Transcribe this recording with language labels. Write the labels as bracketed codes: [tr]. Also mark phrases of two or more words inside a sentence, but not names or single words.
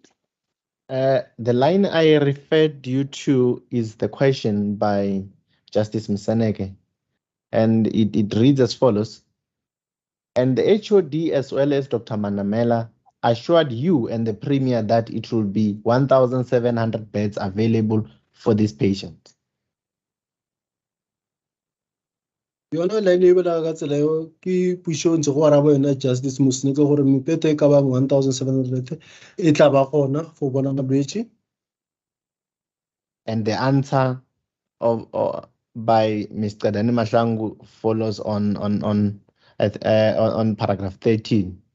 [en] The line I referred you to is the question by Justice Msaneke, and it reads as follows. And the HOD as well as Dr. Manamela assured you and the Premier that it will be 1,700 beds available for these patients. [nso] Yona line e bela ka tsela yo ke pušo ntse go araba yona Justice Mosneke gore mepete ka ba 1,700 e tla ba gona go bona balwetse. [en] And the answer by Mr. Dani Mahlangu follows on paragraph 13, or line 13 rather.